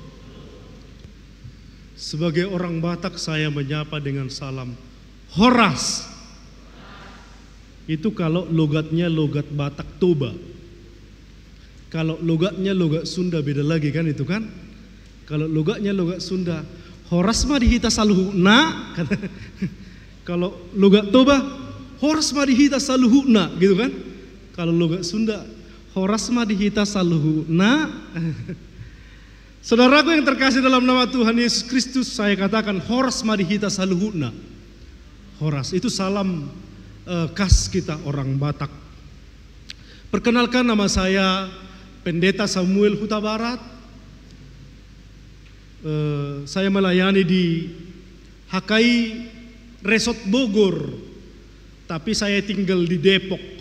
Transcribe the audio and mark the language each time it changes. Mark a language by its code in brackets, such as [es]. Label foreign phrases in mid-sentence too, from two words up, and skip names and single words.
[id] Sebagai orang Batak saya menyapa dengan salam Horas. Itu kalau logatnya logat Batak Toba. Kalau logatnya logat Sunda beda lagi kan itu kan. Kalau logatnya logat Sunda [bbc] Horas mah dihita saluhuna. [id] Kalau logat Toba [bbc] Horas mah dihita saluhuna [id] gitu kan. Kalau logat Sunda [bbc] Horas mah dihita saluhuna. [id] Saudaraku yang terkasih dalam nama Tuhan Yesus Kristus, saya katakan [bbc] Horas madihita saluhuna. [id] Horas itu salam khas kita orang Batak. Perkenalkan, nama saya Pendeta Samuel Huta Barat. Saya melayani di HKI Resort Bogor, tapi saya tinggal di Depok.